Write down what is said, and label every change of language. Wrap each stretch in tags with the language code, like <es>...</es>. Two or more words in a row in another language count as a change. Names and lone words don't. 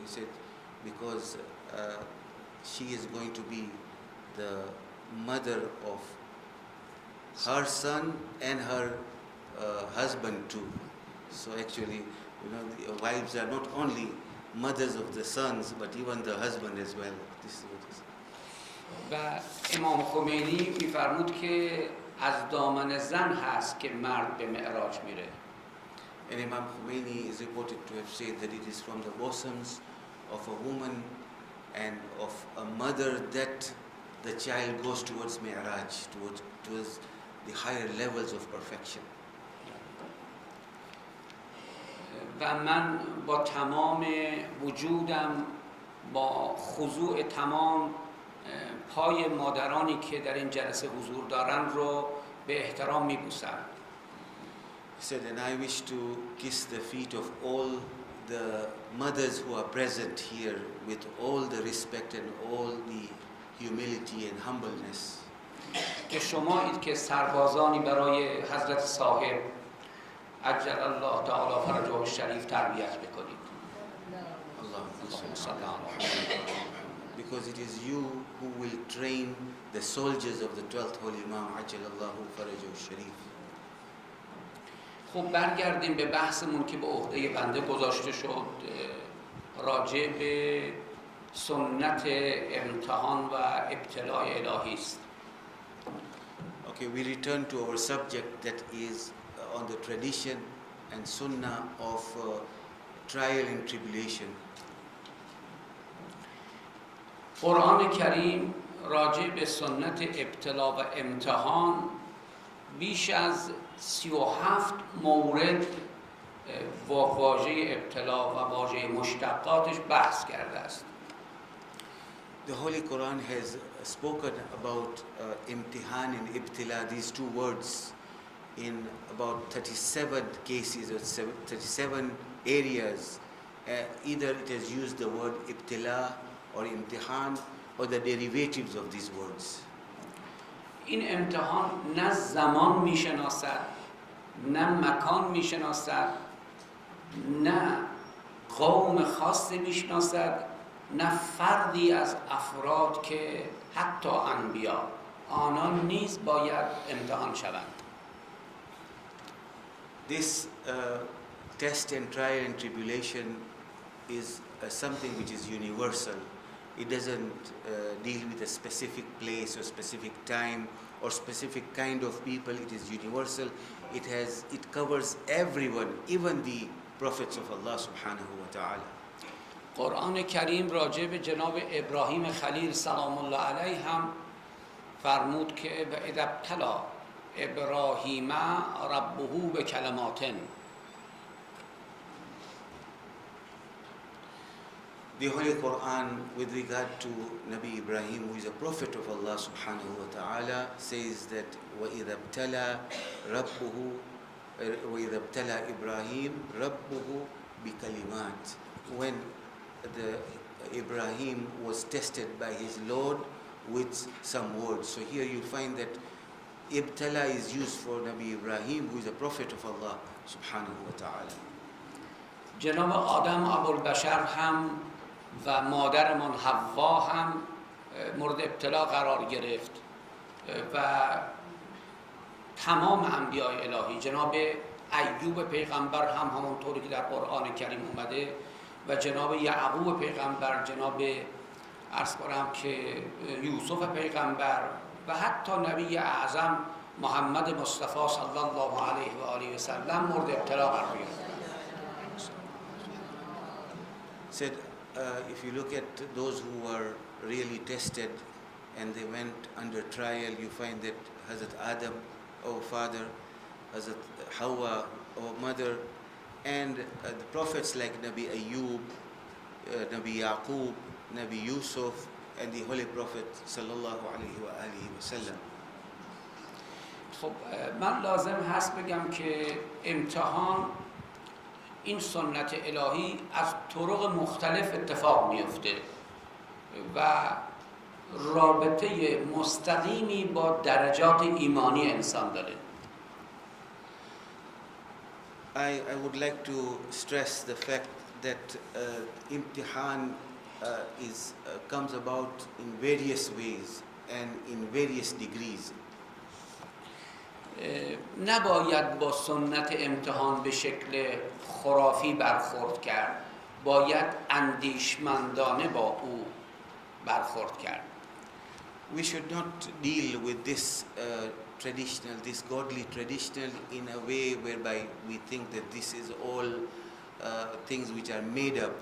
<en>He said because she is going to be the mother of her son and her husband too. So actually, you know, the wives are not only mothers of the sons, but even the husband as well. This is what it is.</en> <fa>و امام خمینی میفرمود که از دامن زن هست که مرد به معراج میره.</fa> <en>And Imam Khomeini is reported to have said that it is from the bosoms of a woman and of a mother that the child goes towards Mi'raj, towards the higher levels of perfection.</en> <fa>و من با تمام وجودم، با خضوع تمام پای مادرانی که در این جلسه حضور دارند رو به احترام میبوسم.</fa> <en>He said, and I wish to kiss the feet of all the mothers who are present here with all the respect and all the humility and humbleness.</en> <fa>که شمایید که سربازانی برای حضرت صاحب</fa> <ar>عجل الله تعالی فرجه الشریف</ar> <fa>تربیت بکنید.</fa> <ar>اللهم صل على</ar> <en>because it is you who will train the soldiers of the 12th Holy Imam</en> <ar>عجل الله فرجه الشریف.</ar> <fa>خب برگردیم به بحثمون که به عهده بنده گذاشته شد، راجع به سنت امتحان و ابتلاء الهی است.</fa> <en>Okay, we return to our subject that is on the tradition and sunnah of trial and tribulation.</en> <fa>قرآن کریم راجع به سنت ابتلا و امتحان بیش از 37 مورد واژه ابتلا و واژه مشتقاتش بحث کرده است.</fa> <en>The Holy Quran has spoken about imtihan and ibtila, these two words, in about 37 cases or 37 areas. Either it has used the word ibtila or imtihan or the derivatives of these words.</en> <fa>این امتحان نه زمان میشناسد، نه مکان میشناسد، نه قوم خاصی میشناسد، نه فردی از افراد که حتی انبیا آنان نیز باید امتحان شوند.</fa> <en>This test and trial and tribulation is something which is universal. It doesn't deal with a specific place or specific time or specific kind of people. It is universal. It covers everyone, even the prophets of Allah</en> <ar>سبحانه وتعالى.</ar> <fa>قرآن کریم راجع به جناب ابراهیم خلیل</fa> <ar>سلام الله علیه</ar> <fa>هم فرمود که</fa> <ar>و اذا ابتلی ابراهیم ربه بکلمات.</ar> <en>The Holy Quran with regard to Nabi Ibrahim, who is a prophet of Allah</en> <ar>سبحانه وتعالى,</ar> <en>says that</en> <ar>وَإِذَا ابْتَلَى إِبْرَاهِيمُ رَبُّهُ بِكَلِمَاتٍ.</ar> <en>When Ibrahim was tested by his Lord with some words. So here you find that ibtala is used for Nabi Ibrahim, who is a prophet of Allah</en> <ar>سبحانه وتعالى.</ar> <fa>جناب آدم ابوالبشر هم و مادرمان حوا هم مورد ابتلا قرار گرفت و تمام انبیاء الهی، جناب ایوب پیغمبر هم همونطوری که در قرآن کریم اومده و جناب یعقوب پیغمبر، جناب عرض کنم که یوسف پیغمبر و حتی نبی اعظم محمد مصطفی</fa> <ar>صلی الله علیه و آله و سلم</ar> <fa>مورد ابتلا قرار گرفت.</fa> <en>Said, if you look at those who were really tested and they went under trial, you find that Hazrat Adam, our father, Hazrat Hawa, our mother, and the prophets like Nabi Ayyub, Nabi Yaqub, Nabi Yusuf, and the Holy Prophet</en> <ar>صلى الله عليه وآله وسلم.</ar> <fa>خب من لازم هست بگم که امتحان این سنت الهی از طرق مختلف اتفاق میفته و رابطه مستقیمی با درجات ایمانی انسان داره.</fa> <en>I would like to stress the fact that imtihan comes about in various ways and in various degrees.</en> <fa>نباید با سنت امتحان به شکل خرافی برخورد کرد، باید اندیشمندانه با او برخورد کرد.</fa> <en>we should not deal with this traditional, this godly traditional in a way whereby we think that this is all things which are made up.</en>